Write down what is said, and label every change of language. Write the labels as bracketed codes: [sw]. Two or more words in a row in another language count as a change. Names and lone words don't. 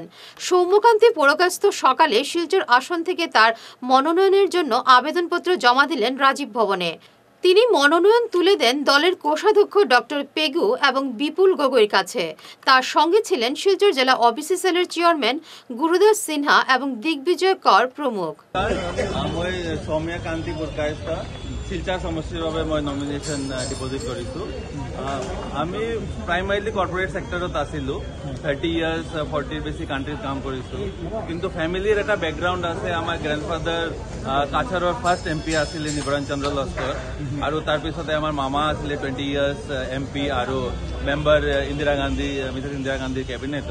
[bn] সৌম্যকান্তি পুরকাস্ত সকালে শিলচর আসন থেকে তার মনোনয়নের জন্য আবেদনপত্র জমা দিলেন রাজীব ভবনে। তিনি মনোনয়ন তুলে দেন দলের কোষাধ্যক্ষ ডক্টর পেগু এবং বিপুল গগৈর কাছে। তার সঙ্গে ছিলেন শিলচর জেলা ওবিসি সেলের চেয়ারম্যান গুরুদাস সিনহা এবং দিগ্বিজয় কর প্রমুখ। [as] মই সৌম্যা কান্তি পুরকায়স্থ শিলচর সমষ্টিৰ বাবে মই [en] nomination deposit [as] কৰিছোঁ। আমি প্ৰাইমাৰীলি [en] corporate sector [as] আছিলোঁ, 30 ইয়াৰ্ছ 40 বেছি কাণ্ট্ৰিত কাম কৰিছোঁ। কিন্তু ফেমিলিৰ এটা বেকগ্ৰাউণ্ড আছে। আমাৰ গ্ৰেণ্ডফাদাৰ কাছাৰৰ [en] first MP [as] আছিলে নিবৰণ চন্দ্ৰ লস্কৰ, আৰু তাৰপিছতে আমাৰ মামা আছিলে 20 [en] years MP [as] আৰু মেম্বাৰ মিছেছ ইন্দিৰা গান্ধীৰ কেবিনেটত।